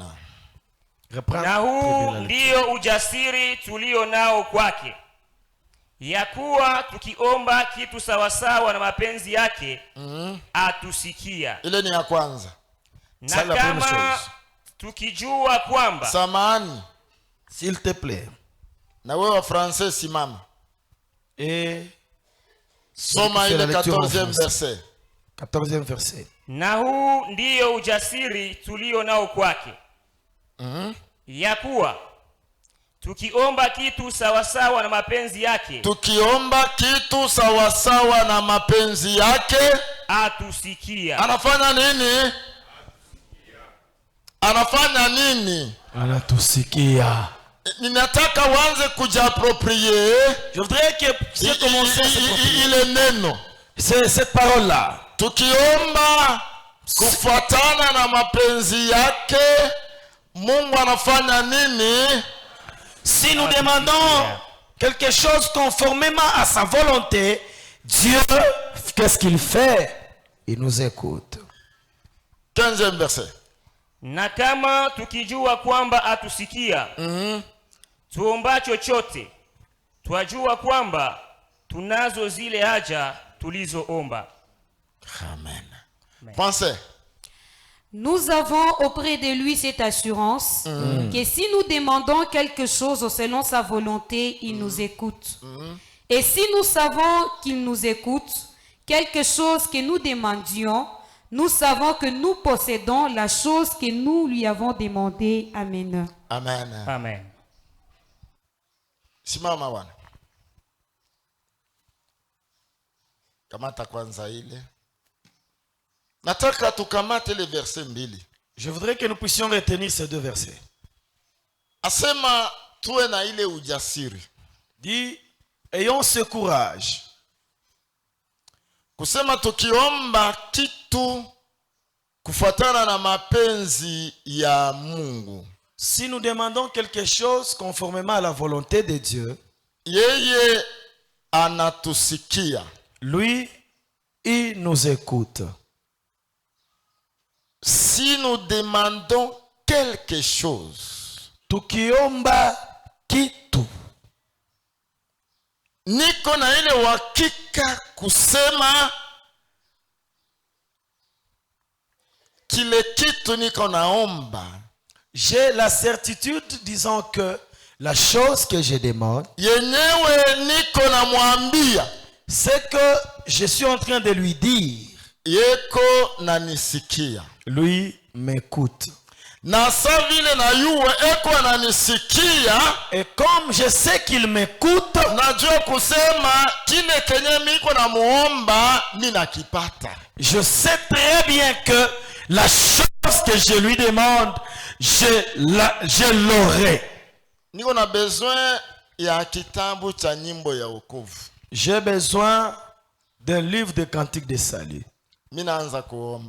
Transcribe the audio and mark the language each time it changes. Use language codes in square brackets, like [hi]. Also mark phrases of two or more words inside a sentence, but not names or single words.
[sw] Na huu ndio ujasiri tulio nao kwake, ya kuwa tukiomba kitu sawasawa na mapenzi yake atusikia. Ile ni ya kwanza. Na kama tukijua kwamba Samani, [fr] s'il te plaît. [sw] na wewe wa français simama. [fr] Et [sw] Soma ile [fr] 14e verset. 14e verset. [sw] na huu ndio ujasiri tulio nao kwake, ya kuwa tukiomba kitu sawasawa na mapenzi yake Tukiomba kitu sawasawa na mapenzi yake atusikia. anafanya nini? Anafanya nini? Anatusikia. Ninataka uanze kujiapproprier [fr] Je voudrais que vous commenciez à s'approprier. [sw] ile neno. [fr] C'est cette parole-là. [sw] Tukiomba kufuatana na mapenzi yake, Mungu anafanya nini? [fr] Si nous demandons quelque chose conformément à sa volonté, Dieu, qu'est-ce qu'il fait? Il nous écoute. 15e verset. [sw] Na kama tukijua kwamba atusikia, tuomba chochote, twajua kwamba tunazo zile haja tulizoomba. [fr] Amen. Pensez. Nous avons auprès de lui cette assurance que si nous demandons quelque chose selon sa volonté, il nous écoute. Et si nous savons qu'il nous écoute, quelque chose que nous demandions, nous savons que nous possédons la chose que nous lui avons demandée. Amen. Amen. Amen. [sw] Simama bwana. Kamata kwanza ile. Nataka tukamate ile verse mbili. [fr] Je voudrais que nous puissions retenir ces deux versets. [sw] Asema tuwe na ile ujasiri. [fr] Dit, ayons ce courage. [sw] Kusema tukiomba kitu kufuatana na mapenzi ya Mungu. [fr] Si nous demandons quelque chose conformément à la volonté de Dieu, [sw] Yeye anatusikia. [fr] lui, il nous écoute. Si nous demandons quelque chose, [sw] Tukiomba kitu, niko na ile uhakika kusema kile kitu niko naomba [fr] j'ai la certitude disant que la chose que je demande, [sw] yenyewe niko namwambia [fr] c'est que je suis en train de lui dire, [sw] yeko nanisikia, [fr] lui m'écoute. [sw] na sa vile na yuwe eko ananisikia, [fr] Et comme je sais qu'il m'écoute, [sw] najua kusema kile kenye miko na muomba ninakipata. [fr] je sais très bien que la chose que je lui demande, je l'aurai. [sw] Niko na besoin ya kitabu cha nyimbo ya wokovu. [fr] J'ai besoin d'un livre de cantiques de salut. [sw] Minaanza kuomba.